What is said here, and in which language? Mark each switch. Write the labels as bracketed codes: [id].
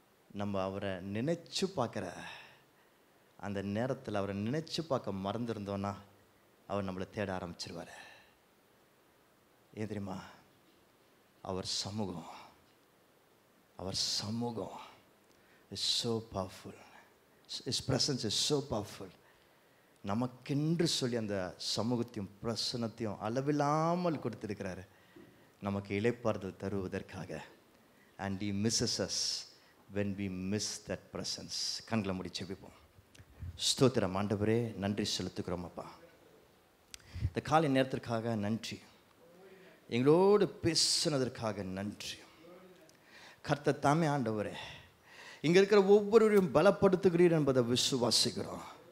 [ta] நம்ம அவரை நினைச்சு பார்க்குற அந்த நேரத்தில் அவரை நினைச்சு பார்க்க மறந்துருந்தோன்னா அவர் நம்மளை தேட ஆரம்பிச்சிருவார். ஏன் தெரியுமா? அவர் சமூகம் [en] Is so powerful. His presence is so powerful. [ta] நமக்கென்று சொல்லி அந்த சமூகத்தையும் பிரசன்னத்தையும் அளவில்லாமல் கொடுத்திருக்கிறாரு. நமக்கு இளைப்பாறுதல் தருவதற்காக. [en] And he misses us when we miss that presence. [ta] கண்களை மூடி ஜெபிப்போம். ஸ்தோத்திரம் ஆண்டவரே, நன்றி செலுத்துகிறோம் அப்பா. இந்த காலை நேரத்திற்காக நன்றி. எங்களோடு பேசுனதற்காக நன்றி. கர்த்தர் தாமே ஆண்டவரே இங்கே இருக்கிற ஒவ்வொருவரையும் பலப்படுத்துகிறீர் என்பதை விசுவாசிக்கிறோம்.